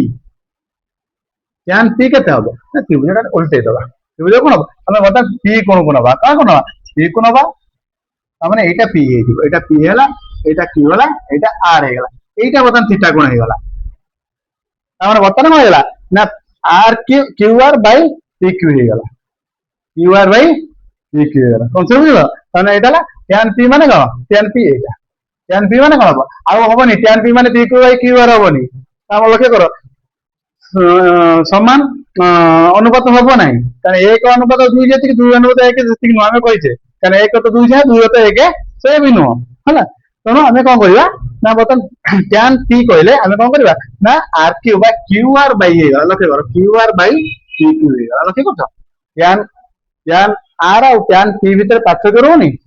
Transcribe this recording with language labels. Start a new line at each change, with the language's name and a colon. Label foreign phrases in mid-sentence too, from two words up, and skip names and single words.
Odia: p କେତେ ହବ ନା ତ୍ରିଭୁଜଟା ଓଲଟେଇ ଦବା ତ୍ରିଭୁଜ କଣ ହବ ଆମେ ବର୍ତ୍ତମାନ p କୋଣକୁ ନବା କାହାକୁ ନବା p କୁ ନବା ତାମାନେ ଏଇଟା p ହେଇଯିବ ଏଇଟା p ହେଲା ଏଇଟା q ହେଲା ଏଇଟା r ହେଇଗଲା ଏଇଟା ବର୍ତ୍ତମାନ ଥିଟା କୋଣ ହେଇଗଲା ତାମାନେ ବର୍ତ୍ତମାନ କଣ ହେଇଗଲା ନା
English: r q r by p q
Odia: ହେଇଗଲା
English: q r by p q
Odia: ହେଇଗଲା କନସେପ୍ଟ ବୁଝିଲ ତାମାନେ ଏଇଟା ହେଲା tan p ମାନେ କଣ tan p ଏଇଟା tan p ମାନେ କଣ ହବ ଆଉ ହବନି tan p ମାନେ p q ବାଇ q r ହବନି ଆମ ଲକ୍ଷ୍ୟ କର ସମାନ ଅନୁପାତ ହବ ନାହିଁ କାରଣ 1 ଅନୁପାତ 2 ଯେତିକି 2 ଅନୁପାତ 1 ସେତିକି ନୁହଁ ଆମେ କହିଛେ କାରଣ 1 ତ 2 ଯାହା 2 ତ 1 ସେ ବି ନୁହଁ ହେଲା ତେଣୁ ଆମେ କଣ କରିବା ନା ବର୍ତ୍ତମାନ tan p କହିଲେ ଆମେ କଣ କରିବା ନା
English: r q by q r by
Odia: ହେଇଗଲା ଲକ୍ଷ୍ୟ କର
English: q r by p q
Odia: ହେଇଗଲା ଲକ୍ଷ୍ୟ କରୁଛ tan r ଆଉ tan p ଭିତରେ ପାର୍ଥକ୍ୟ ରହୁନି